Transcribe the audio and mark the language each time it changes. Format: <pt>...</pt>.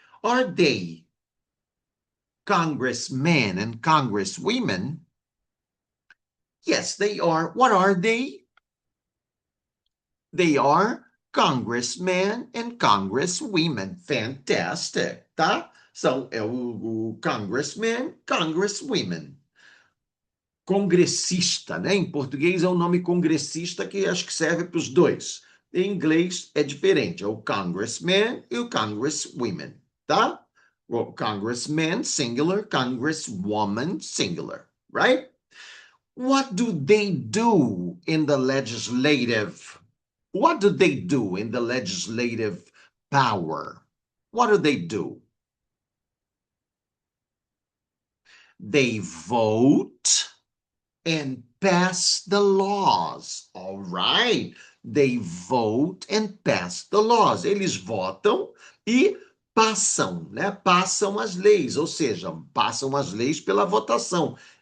<en>Are they congressmen and congresswomen? Yes, they are. What are they? They are congressmen and congresswomen.</en> <pt>Fantastic, tá? São o congressmen, congresswomen. Congressista, né? Em português é o nome congressista que acho que serve para os dois. Em inglês é diferente, é o congressman e o congresswomen, tá? O congressman, singular, congresswoman, singular, right?</pt> <en>What do they do in the legislative? What do they do in the legislative power? What do they do? They vote and pass the laws. All right. They vote and pass the laws.</en> <pt>Eles votam e passam, né? Passam as leis, ou seja, passam as leis pela votação.</pt>